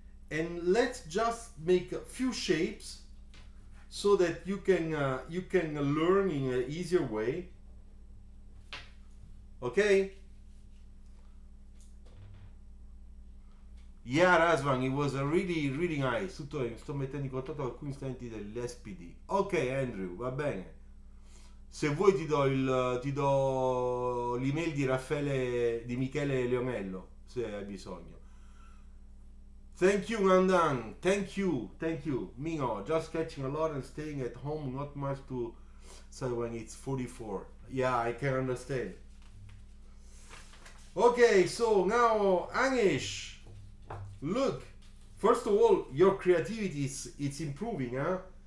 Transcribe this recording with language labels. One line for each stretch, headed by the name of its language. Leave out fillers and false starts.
English: And let's just make a few shapes so that you can learn in an easier way. Okay? Yeah, Razvan, it was a really nice.
Italian: Tutto, sto mettendo in contatto alcuni studenti dell'SPD. Ok, Andrew, va bene. Se vuoi ti do l'email di Raffaele, di Michele Leonello, se hai bisogno.
English: Thank you, Nandan. Thank you. Mino, just catching a lot and staying at home, not much to say when it's 44. Yeah, I can understand. Okay, so now, Anish. Look, first of all, your creativity it's improving, huh?